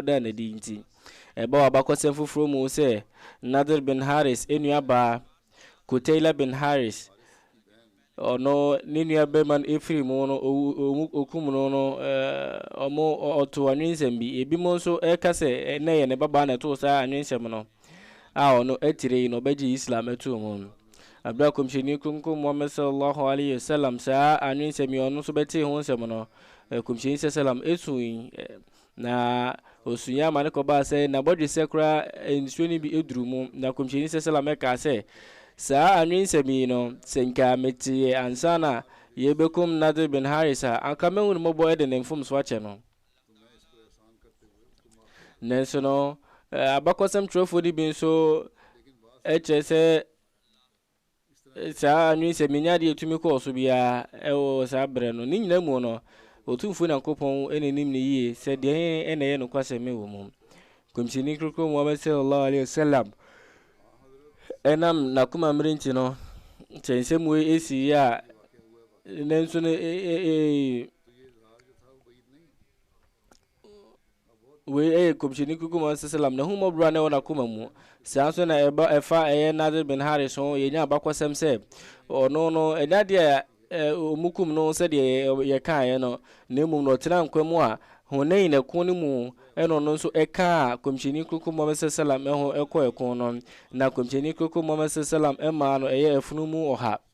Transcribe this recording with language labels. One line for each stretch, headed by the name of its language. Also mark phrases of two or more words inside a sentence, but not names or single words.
Akan: woda na di nti ɛba wabakɔsɛm foforɔ mu sɛ Nadir bin Haris enuabaa Kutaila bin Haris ono ne nua bɛma no ɛfiri mu no okum no no ɔmo ɔto anwensɛm bi ebi mo nso ɛka sɛ na yɛ ne babaa na ɛtoo saa anwensɛm no a ɔno atire yi no ɔbɛgye Islam ɛtoo mu abra komhyɛni kunkum Muhammad
Arabic: صلى الله عليه وسلم
Akan: saa anwensɛm yi ɔno nso bɛtee ho nsɛm no komhyɛni sallam esu na osunya ama ne kɔbaa sɛ na bɔdwe sɛ koraa nsuo no bi eduru mu na komhyɛni sallam ɛka sɛ saa anwensɛm yi no sɛ nka metie ansa na yɛbɛkum Nadir bin Haris a anka mehu no mmɔbɔ ɛde ne mfom so akyɛ no nanso no abakɔsɛm twerɛfoɔ no bi nso ɛkyerɛ sɛ saa anwensɛm yi nya deɛ ɛtumi kɔɔ so biara ɛwɔ saa berɛ no ne nyina mu no Otumfuo Nyankopɔn ɛnanim ne yie sɛ deɛ ɛna ɛyɛ nokwasɛm wɔ mu komhyɛni krokro Muhammad
Arabic: صلى الله عليه وسلم
Akan: ɛnam nakoma mmere nti no kyɛnsɛm wei esi a nanso no wei ɛyɛ komhyɛni krokro Muhammad sallam na humɔbra na ɛwɔ nakoma mu saa nso na ɛfa ɛyɛ Nadir bin Haris ho yɛnya abakɔsɛm sɛ ɔno no ɛnya deɛ omukum no sɛdeɛ yɛkaeɛ no na mmom no ɔtena nkwa mu a honai na ɛko no mu ɛno no nso ɛka komhyɛni krokro Muhammad sallam ɛho ɛkɔ ɛko no na komhyɛni krokro Muhammad sallam ɛmaa no ɛyɛ afunu mu ɔha